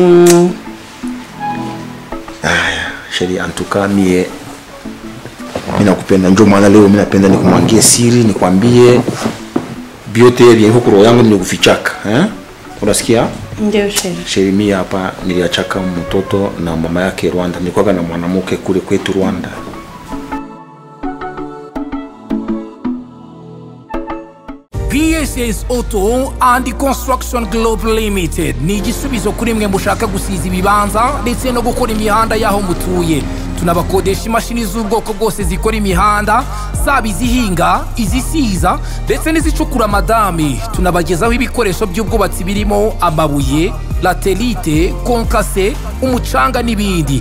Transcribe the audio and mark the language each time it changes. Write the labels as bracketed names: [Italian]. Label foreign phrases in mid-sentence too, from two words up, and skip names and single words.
[Swahili] Sheri antuka mie mimi nakupenda, ndio maana leo mimi napenda nikumwangie siri, nikwambie biote bien huko roho yangu nikufichaka, unasikia? Ndio sheri. Sheri mimi hapa niliachaka mtoto na mama yake Rwanda, nilikuwa na mwanamke kule kwetu Rwanda. [Kinyarwanda] PSS Auto and Construction Global Limited ni igisubizo kuri mwe mushaka gusiza ibibanza ndetse no gukora imihanda yaho mutuye. Tunabakodesha imashini z'ubwoko bwose zikora imihanda, zaba izihinga, izisiza ndetse n'izicukura madame. Tunabagezaho ibikoresho by'ubwubatsi birimo amabuye, laterite, konkase, umucanga n'ibindi.